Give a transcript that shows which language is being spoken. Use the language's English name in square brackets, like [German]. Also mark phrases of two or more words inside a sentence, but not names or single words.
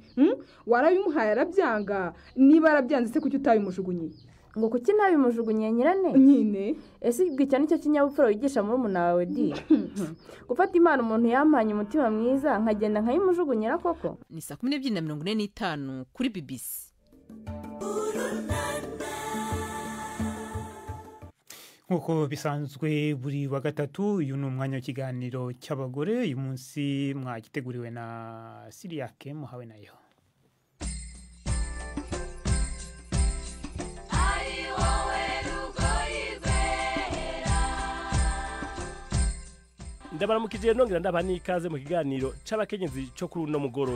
[Kinyarwanda] Warabimuhaye arabyanga, niba arabyanze se kuki utabimujugunye? Ngo kuki nabimujugunye Nyirane? Nyine. Ese ibwicya nicyo kinyabupfura wigisha muri umuntu wawe di? Gufata impano umuntu yampanye umutima mwiza nkagenda nkayimujugunyira koko? Ni 12:45 kuri BBC. Nkuko bisanzwe buri wa gatatu uyu ni umwanya w'ikiganiro cy'abagore. Uyu munsi mwagiteguriwe na Siriake muhawe nayo. [Rundi] Ndabaramukije nongera ndaba n'ikaze mu kiganiro c'abakenyezi cyo kuri uno mugoroba.